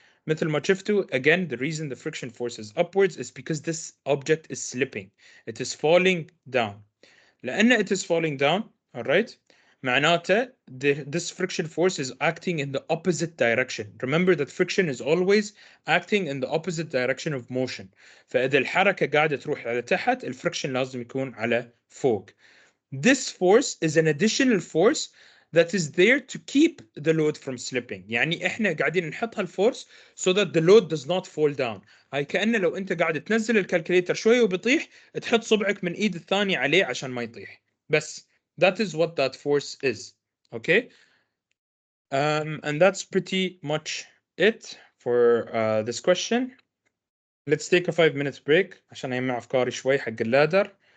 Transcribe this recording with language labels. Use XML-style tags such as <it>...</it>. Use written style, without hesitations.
<ar>مثل ما شفتوا,</ar> <en>again, the reason the friction force is upwards is because this object is slipping. It is falling down.</en> <ar>لأن</ar> <en>it is falling down, all right,</en> <ar>معناته</ar> <en>this friction force is acting in the opposite direction. Remember that friction is always acting in the opposite direction of motion.</en> <ar>فإذا الحركة قاعدة تروح على تحت, الفريكشن لازم يكون على فوق.</ar> <en>This force is an additional force that is there to keep the load from slipping.</en> <ar>يعني احنا قاعدين نحط هالفورس</ar> <en>so that the load does not fall down.</en> <ar>هاي كأنه لو انت قاعد تنزل الكالكوليتر شوية وبيطيح, تحط صبعك من ايد الثانية عليه عشان ما يطيح. بس</ar> <en>that is what that force is. Okay? And that's pretty much it for this question. Let's take a 5 minutes break</en> <ar>عشان أجمع أفكاري شوي حق اللادر.</ar>